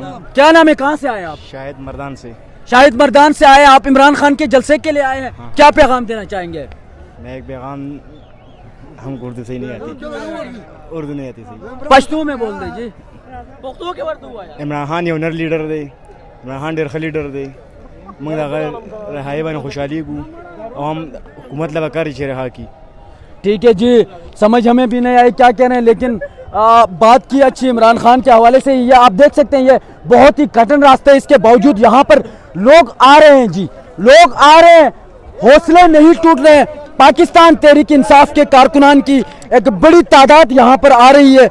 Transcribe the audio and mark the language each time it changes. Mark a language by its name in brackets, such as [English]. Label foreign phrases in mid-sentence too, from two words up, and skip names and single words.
[Urdu] کیا نام ہے، کہاں سے آئے آپ؟ شاہد مردان سے. شاہد مردان سے آئے آپ، عمران خان کے جلسے کے لیے آئے ہیں. کیا پیغام دینا چاہیں گے؟ میں ایک پیغام، ہم اردو صحیح نہیں آتی، اردو نہیں آتی صحیح، پشتو میں بول دیں جی. پختو کے ورد ہوا ہے. [Pashto] عمران خان یو نر لیڈر دی، عمران خان ډیر ښه لیډر دی. موږ د هغه رهایي باندې خوشحالیږو او هم حکومت لگا کاری چې رها کی. [Urdu] ٹھیک ہے جی، سمجھ ہمیں بھی نہیں آئی کیا کہہ رہے ہیں، لیکن بات کی اچھی عمران خان کے حوالے سے. یہ آپ دیکھ سکتے ہیں یہ بہت ہی کٹن راستہ ہے، اس کے باوجود یہاں پر لوگ آ رہے ہیں جی، لوگ آ رہے ہیں، حوصلے نہیں ٹوٹ رہے ہیں. پاکستان تحریک انصاف کے کارکنان کی ایک بڑی تعداد یہاں پر آ رہی ہے.